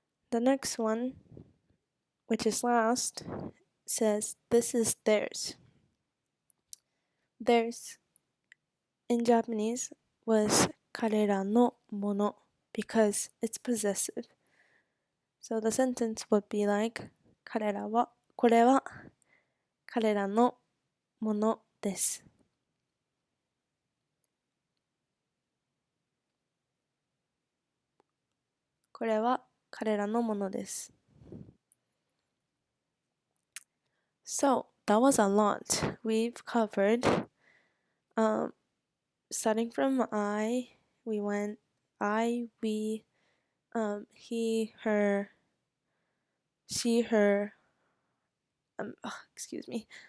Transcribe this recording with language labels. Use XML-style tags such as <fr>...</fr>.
<en>The next one, which is last, says this is theirs. Theirs in Japanese was 彼らのもの because it's possessive. So the sentence would be like</en> <ja>彼らはこれは彼らのものです。これは彼らのものです。</ja> <en>So that was a lot. We've covered starting from I, we went I, we, he, her, she, her, excuse me.</en>